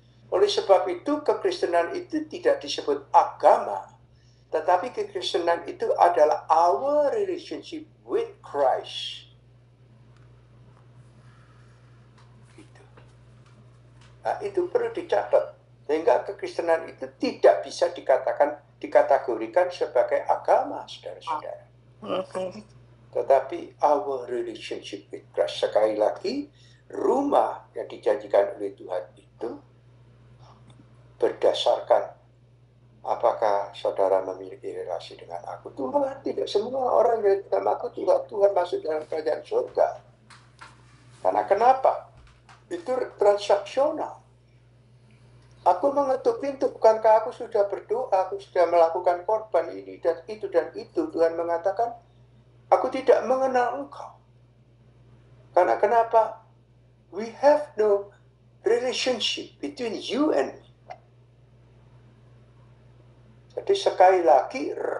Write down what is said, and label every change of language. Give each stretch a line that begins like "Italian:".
Indonesian: Oleh sebab itu kekristenan itu tidak disebut agama, tetapi kekristenan itu adalah
English: our relationship with Christ.
Indonesian: Gitu. Nah, itu perlu dicatat. Sehingga kekristenan itu tidak bisa dikategorikan sebagai agama, saudara-saudara. Tetapi
English: our relationship with Christ.
Indonesian: Sekali lagi, rumah yang dijanjikan oleh Tuhan itu berdasarkan apakah saudara memiliki relasi dengan aku. Tuhan tidak semua orang yang dalam aku Tuhan masuk dalam kerajaan surga. Karena kenapa? Itu transaksional. Aku mengetuk pintu, bukankah aku sudah berdoa, aku sudah melakukan korban ini dan itu dan itu. Tuhan mengatakan, aku tidak mengenal engkau. Karena kenapa?
English: We have no relationship between you and me.
Indonesian: Jadi sekali lagi,